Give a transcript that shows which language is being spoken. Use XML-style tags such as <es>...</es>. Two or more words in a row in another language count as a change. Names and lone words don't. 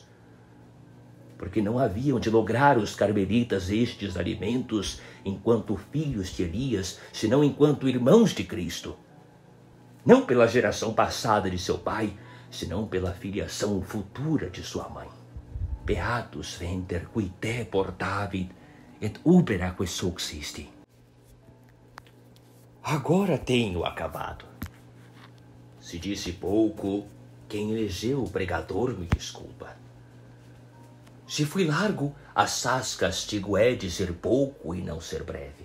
<pt>Porque não haviam de lograr os carmelitas estes alimentos enquanto filhos de Elias, senão enquanto irmãos de Cristo. Não pela geração passada de seu pai, senão pela filiação futura de sua mãe.</pt> <la>Beatus venter qui te portavit, et ubera que suxisti.</la> <pt>Agora tenho acabado. Se disse pouco, quem elegeu o pregador me desculpa. Se fui largo, assaz castigo é de ser pouco e não ser breve.</pt>